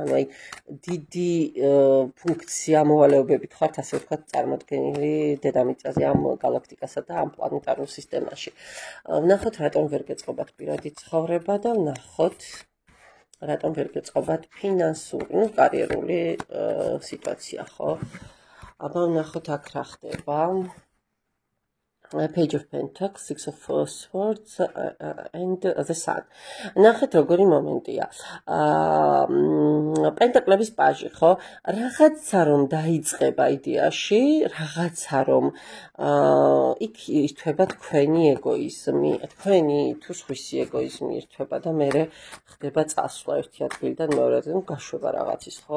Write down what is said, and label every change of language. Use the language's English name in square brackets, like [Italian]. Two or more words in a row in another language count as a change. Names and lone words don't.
[Georgian] აი, დიდი ფუნქცია მოვალეობებით ხართ, ასე ვთქვათ, წარმოდგენილი დედამიწაზე ამ გალაქტიკასა და ამ პლანეტარულ სისტემაში. ვნახოთ, რატომ ვერ გეწყობათ პირადი ცხოვრება და ვნახოთ, რატომ ვერ გეწყობათ ფინანსური, კარიერული სიტუაცია, ხო? აბა ვნახოთ აქ რა ხდება. [English] Page of Pentacles, Six of Swords and the Sun. [Georgian] ნახეთ როგორი მომენტია. პენტაკლების პაჟი, ხო? რაღაცა რომ დაიწყება იდეაში, რაღაცა რომ იქ ირთვება თქვენი ეგოიზმი, თქვენი თუ სხვისი ეგოიზმი ირთვება და მე ხდება წასვლა ერთი ადგილიდან მეორე ადგილამდე, გაშვება რაღაცის, ხო?